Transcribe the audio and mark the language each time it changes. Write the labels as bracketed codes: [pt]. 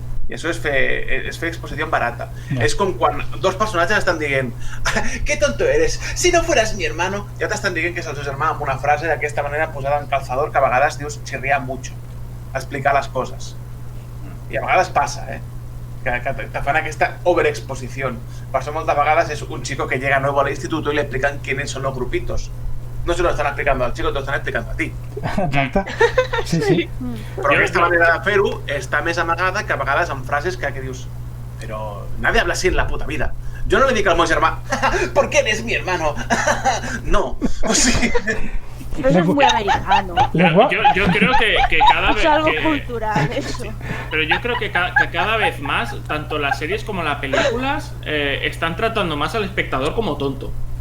[ca] I això és fer exposició barata. No. És com quan dos personatges estan dient [es] «Qué tonto eres, si no fueras mi hermano», [ca] ja t'estan dient que és el seu germà amb una frase d'aquesta manera posada en calzador que a vegades dius [es] «chirria mucho», [ca] explicar les coses. I a vegades passa, que te fan aquesta overexposició. Per això moltes vegades és un [es] chico que llega nuevo al instituto y le explican quiénes son los grupitos. No se lo están explicando al chico, te lo están explicando a ti. [ca] Exacte. Sí. Però aquesta manera de fer-ho està més amagada que a vegades amb frases que dius però [es] nadie habla así en la puta vida. Yo no le [ca] dic al meu germà [es] ¿por qué eres mi hermano? [ca] No. O sigui... [es] Eso es muy americano. Yo creo que cada vez... Es algo cultural, eso. Pero yo creo que cada vez más, tanto las series como las películas, están tratando más al espectador como tonto.